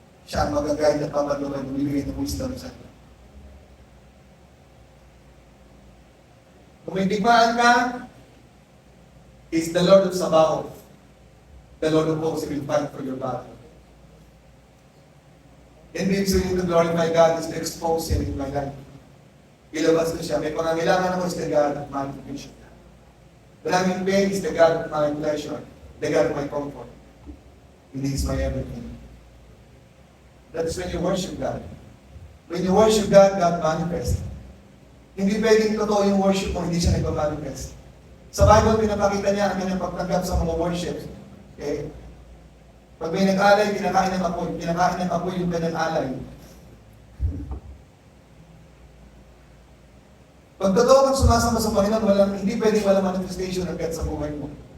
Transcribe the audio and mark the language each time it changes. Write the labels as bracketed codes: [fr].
[tl] Siya ang mag-guide at papatulad ng bibigay ng wisdom sa iyo. Kung may digmaan ka, [en] is the Lord of Sabaoth. The Lord of hosts will fight for your battle. And means we need to glorify God is to expose Him in my life. [tl] Ilabas ko siya. May pangangailangan ako [en] is the God of my provision. When I'm in pain is the God of my pleasure. The God of my comfort. He is my everything. That is when you worship God. When you worship God, God manifests. [tl] Hindi pwedeng totoo yung worship mo, hindi siya nagpa-manifest. Sa Bible, pinapakita niya ang kanyang pagtanggap sa mga worship. Okay? Pag may nag-alay, kinakain ng apoy. Kinakain ng apoy yung kanyang alay. Pag totoo kang sumasama sa Panginoon, hindi pwedeng walang manifestation ng God sa buhay mo.